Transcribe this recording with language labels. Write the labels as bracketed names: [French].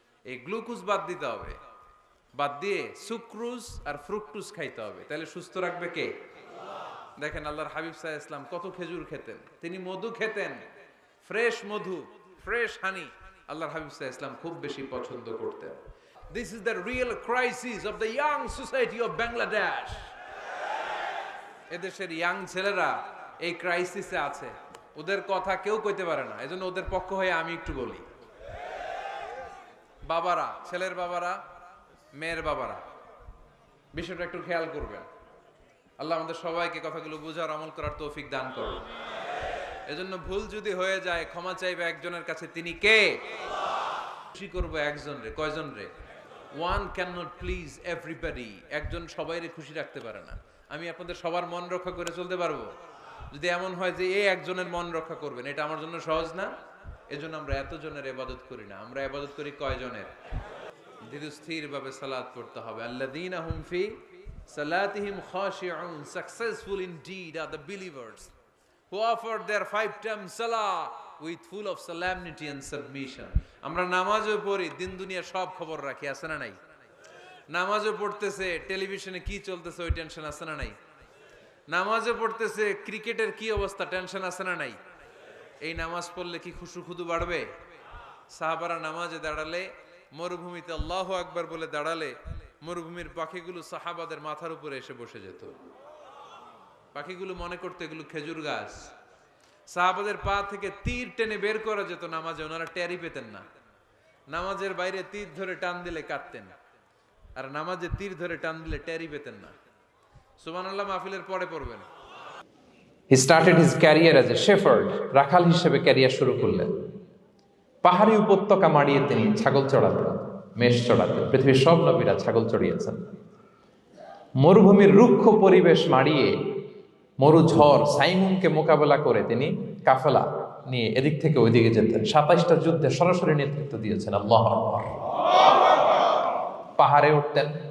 [Bangla] এই গ্লুকোজ বাদ দিতে হবে, বাদ দিয়ে সুক্রোজ আর ফ্রুকটুস খাইতে হবে, তাহলে সুস্থ রাখবে কে? দেখেন আল্লাহর হাবিব সাল্লাল্লাহু আলাইহি ওয়াসাল্লাম কত খেজুর খেতেন, তিনি মধু খেতেন, ফ্রেশ মধু, ফ্রেশ হানি আল্লাহর হাবিব সাল্লাল্লাহু আলাইহি ওয়াসাল্লাম খুব বেশি পছন্দ করতেন। [English] This is the real crisis of the young society of Bangladesh. [Bangla] এদেশের ইয়াং ছেলেরা এই ক্রাইসিসে আছে, ওদের কথা কেউ কইতে পারে না, এজন্য ওদের পক্ষ হয়ে আমি একটু বলি। বাবারা, ছেলের বাবারা, মেয়ের বাবারা, বিষয়টা একটু খেয়াল করবেন। আল্লাহ আমাদের সবাইকে কথাগুলো বুঝার, আমল করার তৌফিক দান করুন। এজন্য ভুল যদি হয়ে যায় ক্ষমা চাইবে একজনের কাছে, তিনি কে? খুশি করবো একজন রে। কয়জন রে? [English] One can not please everybody. [Bangla] একজন সবাইরে খুশি রাখতে পারে না। আমি আপনাদের সবার মন রক্ষা করে চলতে পারবো? যদি এমন হয় যে এই একজনের মন রক্ষা করবেন, এটা আমার জন্য সহজ না। এজন্য আমরা এতজনের ইবাদত করি না, আমরা ইবাদত করি কয়জনের? ধীরস্থির ভাবে সালাত পড়তে হবে। [Arabic] আল্লাযীনা হুম ফি সালাতিহিম খাশিউন, [English] successful indeed are the believers who offer their 5 times salah with full of solemnity and submission. [Bangla] আমরা নামাজও পড়ি, দিন দুনিয়া সব খবর রাখি, আছে না নাই? নামাজও পড়তেছে, টেলিভিশনে কি চলতেছে ওই টেনশন আছে না নাই? নামাজও পড়তেছে, ক্রিকেটের কি অবস্থা, টেনশন আছে না নাই? এই নামাজ পড়লে কি খুশু খুদু বাড়বে? সাহাবারা নামাজে দাঁড়ালে, মরুভূমিতে আল্লাহু আকবার বলে দাঁড়ালে, মরুভূমির পাখিগুলো সাহাবাদের মাথার উপরে এসে বসে যেত। পাখিগুলো মনে করতো এগুলো খেজুর গাছ। সাহাবাদের পা থেকে তীর টেনে বের করা যেত নামাজে, ওনারা টেরই পেতেন না। নামাজের বাইরে তীর ধরে টান দিলে কাটতেন, আর নামাজে তীর ধরে টান দিলে টেরই পেতেন না। সুবহানাল্লাহ মাহফিলের পরে পড়বেন। [English] He started his career as a shepherd, [Bangla] রাখাল হিসেবে ক্যারিয়ার শুরু করলেন। পাহাড়ি উপত্যকা মাড়িয়ে তিনি ছাগল চড়াতেন, মেষ চড়াতেন। পৃথিবীর সব নবীরা ছাগল চড়িয়েছেন। মরুভূমির রুক্ষ পরিবেশ মাড়িয়ে মরু ঝড় সাইমুনকে মোকাবেলা করে তিনি কাফেলা নিয়ে এদিক থেকে ওইদিকে যেতেন। 27টা যুদ্ধে সরাসরি নেতৃত্ব দিয়েছেন। আল্লাহু আকবার। পাহাড়ে উঠতেন।